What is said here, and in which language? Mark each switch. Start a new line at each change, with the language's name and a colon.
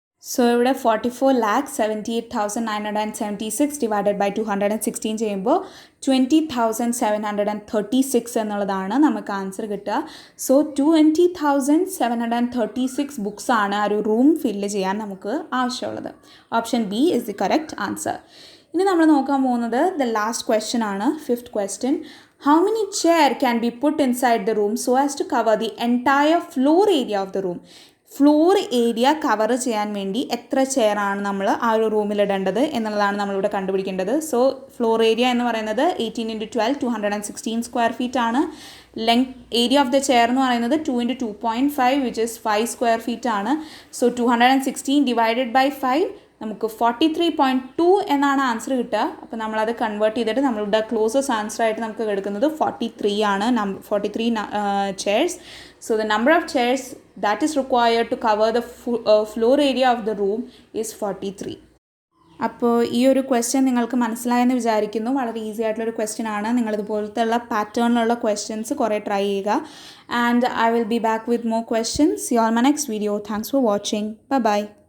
Malayalam: So ഇവിടെ 44,78,976 divided by 216 ചെയ്യുമ്പോൾ 20,736 എന്നുള്ളതാണ് നമുക്ക് ആൻസർ കിട്ടുക. സോ 20,736 ബുക്സാണ് ആ ഒരു റൂം ഫില്ല് ചെയ്യാൻ നമുക്ക് ആവശ്യമുള്ളത്.
English: Option B is the correct answer.
Malayalam: ഇനി നമ്മൾ നോക്കാൻ പോകുന്നത്
English: The last question ആണ്, fifth question. How many chair can be put inside the room so as to cover the entire floor area of the room?
Malayalam: Floor area cover ചെയ്യാൻ വേണ്ടി എത്ര ചെയറാണ് നമ്മൾ ആ ഒരു റൂമിൽ ഇടേണ്ടത് എന്നുള്ളതാണ് നമ്മളിവിടെ കണ്ടുപിടിക്കേണ്ടത്. സോ ഫ്ലോർ ഏരിയ എന്ന് പറയുന്നത് 18 × 12 216 സ്ക്വയർ ഫീറ്റ് ആണ്. Length area of the chair എന്ന് പറയുന്നത് 2 × 2.5 വിച്ച് ഇസ് 5 സ്ക്വയർ ഫീറ്റ് ആണ്. സോ 216 ഡിവൈഡഡ് ബൈ 5 നമുക്ക് 43.2 എന്നാണ് ആൻസർ കിട്ടുക. അപ്പോൾ നമ്മളത് കൺവേർട്ട് ചെയ്തിട്ട് നമ്മളുടെ ക്ലോസസ്റ്റ് ആൻസർ ആയിട്ട് നമുക്ക് എടുക്കുന്നത് 43 ആണ്, 43 chairs.
English: So the number of chairs that is required to cover the floor area of the room is 43.
Malayalam: അപ്പോൾ ഈ ഒരു ക്വസ്റ്റ്യൻ നിങ്ങൾക്ക് മനസ്സിലായെന്ന് വിചാരിക്കുന്നു. വളരെ ഈസി ആയിട്ടുള്ളൊരു ക്വസ്റ്റ്യൻ ആണ്. നിങ്ങളിതുപോലത്തുള്ള പാറ്റേണിലുള്ള ക്വസ്റ്റ്യൻസ് കുറേ ട്രൈ ചെയ്യുക. And I will be back with more questions.
English: See you on my next video. Thanks for watching. Bye bye.